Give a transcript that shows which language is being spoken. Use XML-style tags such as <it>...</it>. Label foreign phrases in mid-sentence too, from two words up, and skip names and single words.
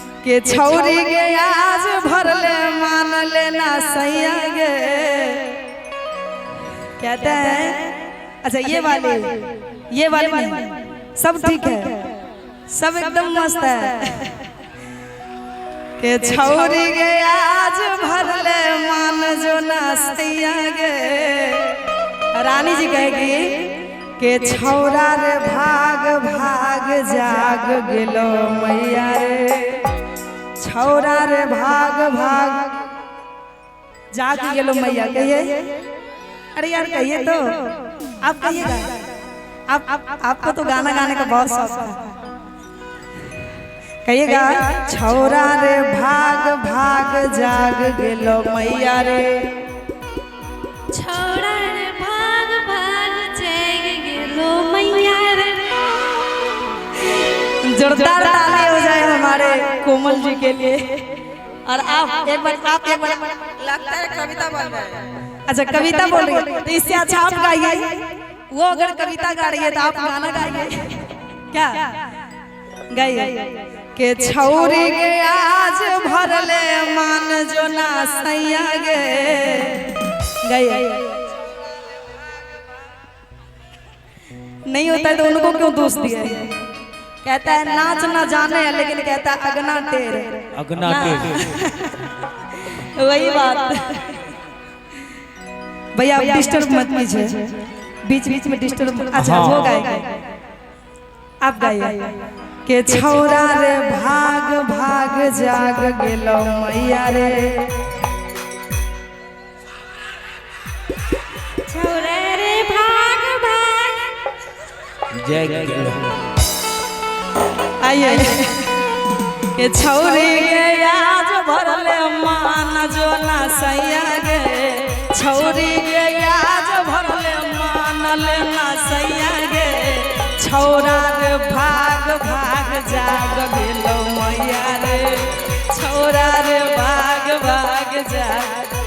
<anp>के छौरी गे आज भरले मान लेना सैया गे।</anp> <hi>कहते हैं अच्छा ये वाली नहीं, सब ठीक है, सब एकदम मस्त है।</hi> <anp>के छौरी गे आज भरले मान जो ना सैया गे।</anp> <hi>रानी जी कहेगी</hi> <anp>के छौरा रे भाग भाग जाग गेलो मैया रे, छौरा रे भाग भाग जाग गेलो मैया।</anp> <hi>कहिए अरे यार कहिए तो, आप कहिएगा, आपको तो गाना गाने का बहुत शौक है, कहिएगा</hi> <anp>छौरा रे भाग भाग जाग गेलो मैया रे, छौरा रे भाग भाग जाग गेलो मैया रे।</anp> <hi>जोरदार ताली हो जाए हमारे कोमल जी के लिए। और आप एक बार लगता है कविता बोल रहे हैं। अच्छा कविता बोल रही है तो इससे अच्छा आप गाइए, वो अगर कविता गा रही है तो आप गाना गाइए। क्या गाइए</hi> <anp>के छौरी गे आज भरले मान जो ना सैया गे।</anp> <hi>गाइए नहीं होता है तो उनको क्यों दोष दिया? कहता है नाच ना जाने है लेकिन कहता है अगना टेर, अगना टेर। वही बात भैया, आप डिस्टर्ब मत कीजिए, बीच बीच में डिस्टर्ब। अच्छा वो गाएगा, आप गाइए के</hi> <anp>छौरा रे भाग भाग जाग गेलो मैया रे, छौरा रे भाग भाग जय गेलो। आइए के छौरी गे आज भरले मान जो ना सैया गे, छौरी गे आज भरले मान लेना सैया गे, छौरा रे भाग भाग जाग गेलो मैया रे, छौरा रे भाग भाग जाग।</anp>